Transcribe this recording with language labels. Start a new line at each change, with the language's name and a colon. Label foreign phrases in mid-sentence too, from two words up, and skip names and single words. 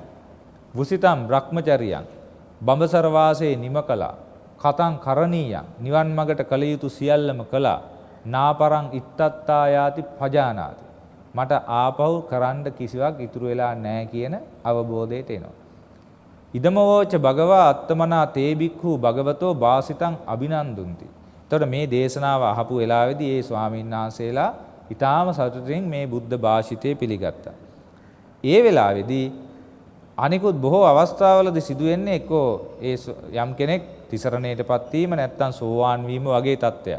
Pali: වුසිතම් බ්‍රහ්මචරියං
Sinhala: බඹසර වාසයේ නිම කළා.
Pali: කතං කරණීයං
Sinhala: නිවන් මගට කල යුතු සියල්ලම කළා.
Pali: නාපරං ඉත්තත්තා යාති පජානාති.
Sinhala: මට ආපහු කරන්න කිසිවක් ඉතුරු වෙලා නැහැ කියන අවබෝධයට එනවා.
Pali: ඉදමවෝච භගවා අත්තමනා තේ බික්ඛු භගවතෝ වාසිතං අභිනන්දුන්ති.
Sinhala: එතකොට මේ දේශනාව අහපු වෙලාවේදී ඒ ස්වාමීන් වහන්සේලා ඊටාම සතුටින් මේ බුද්ධ භාෂිතය පිළිගත්තා. ඒ වෙලාවේදී අනිකුත් බොහෝ අවස්ථාවලදී සිදුවෙන්නේ එක්කෝ ඒ යම් කෙනෙක් තිසරණයටපත් වීම නැත්නම් සෝවාන් වීම වගේ තත්ත්වයක්.